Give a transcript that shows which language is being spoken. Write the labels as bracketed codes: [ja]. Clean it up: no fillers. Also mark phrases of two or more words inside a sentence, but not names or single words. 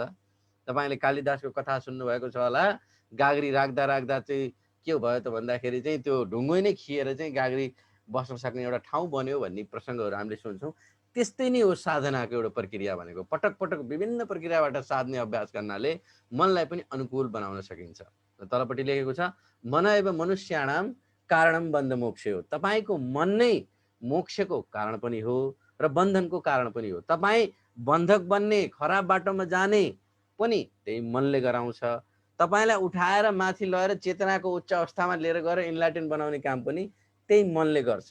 [ne] तपाईँले कालिदासको कथा सुन्नुभएको छ होला, गाग्री राख्दा राख्दा चाहिँ के भयो त भन्दाखेरि चाहिँ त्यो ढुङ्गै नै खिएर चाहिँ गाग्री बस्न सक्ने एउटा ठाउँ बन्यो भन्ने प्रसङ्गहरू हामीले सुन्छौँ। त्यस्तै नै हो साधनाको एउटा प्रक्रिया भनेको। पटक पटक विभिन्न प्रक्रियाबाट साध्ने अभ्यास गर्नाले मनलाई पनि अनुकूल बनाउन सकिन्छ। तलपट्टि लेखेको छ [sa] मन एवं मनुष्याणाम कारणम बन्ध मोक्ष [ne] हो। तपाईँको मन नै मोक्षको कारण पनि हो र बन्धनको कारण पनि हो। तपाईँ बन्धक बन्ने, खराब बाटोमा जाने पनि त्यही मनले गराउँछ। तपाईँलाई उठाएर माथि लगेर चेतनाको उच्च अवस्थामा लिएर गएर इन्लाइटेन बनाउने काम पनि त्यही मनले गर्छ।